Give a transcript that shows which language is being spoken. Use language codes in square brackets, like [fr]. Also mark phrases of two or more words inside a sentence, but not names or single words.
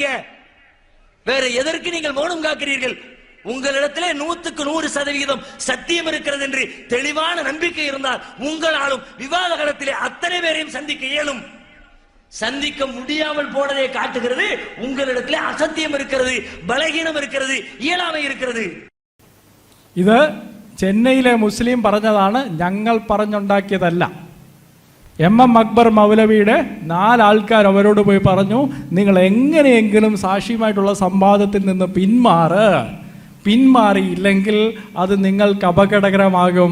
[ta] வேற எதற்கு நீங்கள் மௌனம் காக்கிறீர்கள்? உங்களிடத்திலே 100% சத்தியம் இருக்கிறது என்று தெளிவான நம்பிக்கை இருந்தால் உங்களாலும் விவாத களத்திலே அத்தனை பேரையும் சந்திக்க இயலும். சந்திக்க முடியாமல் போனதை காட்டுகிறது உங்களிடத்திலே அசத்தியம் இருக்கிறது, பலகீனம் இருக்கிறது, இயலாமை இருக்கிறது. [ml] ഇത് ചെന്നൈയിലെ മുസ്ലിം പറഞ്ഞതാണ്, ഞങ്ങൾ പറഞ്ഞുണ്ടാക്കിയതല്ല. എം അക്ബർ മൗലവിയുടെ 4 ആൾക്കാർ അവരോട് പോയി പറഞ്ഞു, നിങ്ങൾ എങ്ങനെയെങ്കിലും സാക്ഷിയുമായിട്ടുള്ള സംവാദത്തിൽ നിന്ന് പിന്മാറിയില്ലെങ്കിൽ അത് നിങ്ങൾക്ക് അപകടകരമാകും.